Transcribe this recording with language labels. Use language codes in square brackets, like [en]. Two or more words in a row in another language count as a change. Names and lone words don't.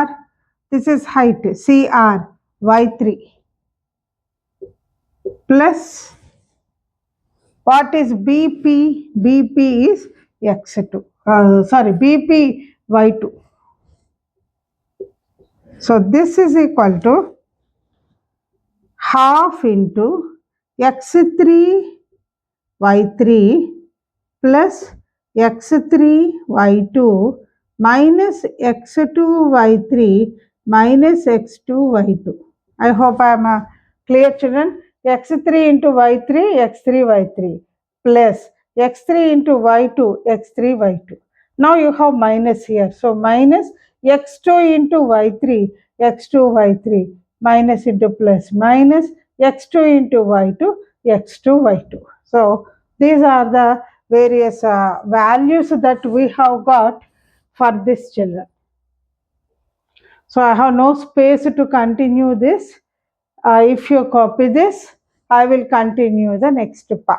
[en] This is height, CR, y3 plus what is BP? BP is x2. BP y2. So this is equal to half into x3 y3 plus x3 y2 minus x2 y3 minus x2 y2. I hope I am clear, children. x3 into y3, x3 y3 plus x3 into y2, x3 y2. Now you have minus here. So minus x2 into y3, x2 y3 minus into plus minus x2 into y2, x2 y2. So these are the various values that we have got for this, children. So I have no space to continue this. If you copy this, I will continue the next part.